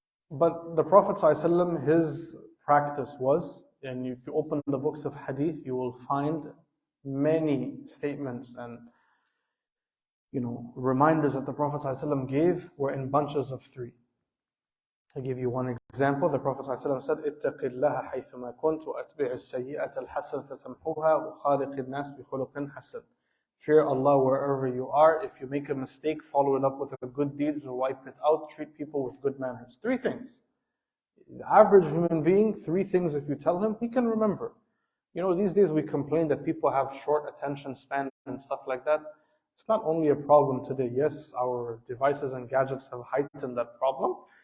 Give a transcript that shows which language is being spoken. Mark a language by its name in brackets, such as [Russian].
[English] But the Prophet ﷺ, his practice was, and if you open the books of hadith, you will find many statements and reminders that the Prophet ﷺ gave were in bunches of 3. I'll give you one example. The Prophet ﷺ said, [Arabic] اتَّقِ اللَّهَ حَيْثُمَا كُنْتُ وَأَتْبِعِ السَّيِّئَةَ الْحَسَنَةَ تَمْحُوهَا وَخَالِقِ النَّاسِ بِخُلُقٍ حَسَنٍ. [English] Fear Allah wherever you are. If you make a mistake, follow it up with a good deed or wipe it out. Treat people with good manners. 3 things. The average human being, 3 things if you tell him, he can remember. These days we complain that people have short attention span and stuff like that. It's not only a problem today. Yes, our devices and gadgets have heightened that problem.